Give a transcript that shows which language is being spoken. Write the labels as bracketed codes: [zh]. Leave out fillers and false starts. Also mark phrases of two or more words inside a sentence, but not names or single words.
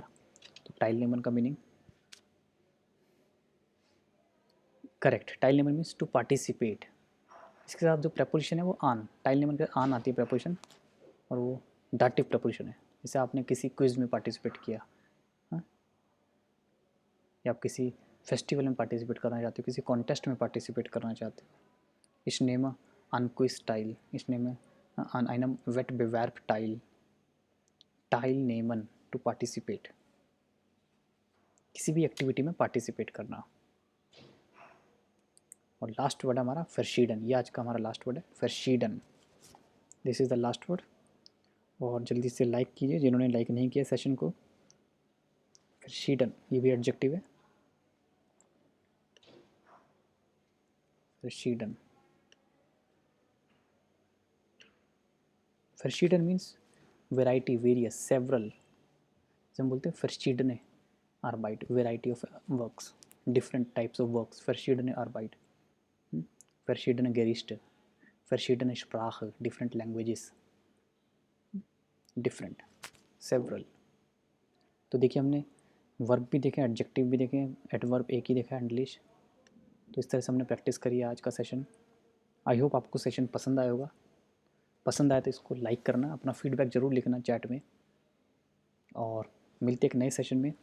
[hi] तो टाइल नेमन का मीनिंग करेक्ट, टाइल नेमन [en] means to participate. [hi] इसके साथ जो प्रपोजिशन है वो आन, टाइल नेमन के आन आती है प्रपोजिशन, और वो [en] dative preposition [hi] है। जैसे आपने किसी क्विज में पार्टिसिपेट किया, हाँ, या आप किसी फेस्टिवल में पार्टिसिपेट करना चाहते हो, किसी कॉन्टेस्ट में पार्टिसिपेट करना चाहते हो। [de] Ich nehme an Quiz teil. Ich nehme an einem Wettbewerb teil. [en] Teilnehmen to participate. [hi] किसी भी एक्टिविटी में पार्टिसिपेट करना। और [en] last word [hi] हमारा फर्शीडन, ये आज का हमारा [en] last word [hi] है, फर्शीडन। [en] This is the last word. [hi] और जल्दी से लाइक कीजिए जिन्होंने लाइक नहीं किया सेशन को। फर्शीडन, ये भी एडजेक्टिव है, फर्शीडन। [en] फर्शीडन means variety, various, several. [hi] जब हम बोलते हैं [de] verschiedene Arbeit, [en] variety of works, different types of works, [de] verschiedene Arbeit, verschiedene Gerichte, verschiedene Sprache, [en] different languages, different, several। [hi] तो देखिए हमने वर्ब भी देखे, एडजेक्टिव भी देखे, एडवर्ब एक ही देखा है, इंग्लिश। तो इस तरह से हमने प्रैक्टिस करी है आज का सेशन। [en] I hope [hi] आपको सेशन पसंद आया होगा। पसंद आया तो इसको लाइक करना, अपना फीडबैक ज़रूर लिखना चैट में, और मिलते एक नए सेशन में।